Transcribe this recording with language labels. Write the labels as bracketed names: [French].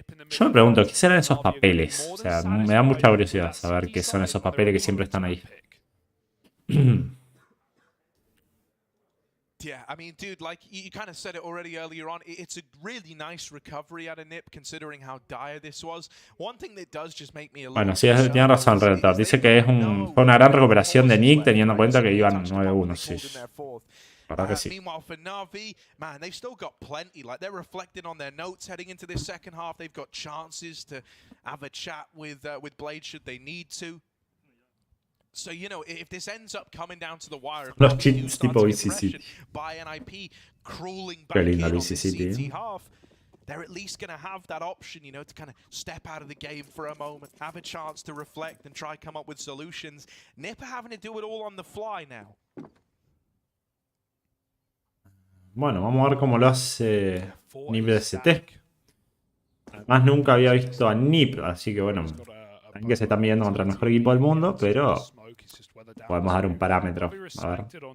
[Spanish] Yo me pregunto, ¿qué serán esos papeles? O sea, me da mucha curiosidad saber qué son esos papeles que siempre están ahí. [English] Yeah, I mean, dude, like you kind of said it already earlier on. It's a really nice recovery out of NIP, considering how dire this was. One thing that does just make me a little. [Spanish] Bueno, sí, tiene razón el redactor. Dice que fue una gran recuperación de Nick, teniendo en cuenta que iban 9-1. Sí. ¿Verdad que sí? [English] Meanwhile, for Navi, man, they've still got plenty. Like, they're reflecting on their notes heading into this second half. They've got chances to have a chat with Blade should they need to. So, you know, if this ends up coming down to the wire, [Spanish] los cheats tipo VCC. [English] By NIP crawling back in on the CT half, they're at least going to have that option, you know, to kind of step out of the game for a moment, have a chance to reflect and try come up with solutions. NIP are having to do it all on the fly now. [Spanish] Bueno, vamos a ver cómo lo hace NIP de ST. Además, nunca había visto a NIP, así que bueno, también que se están midiendo contra el mejor equipo del mundo, pero podemos dar un parámetro. A ver.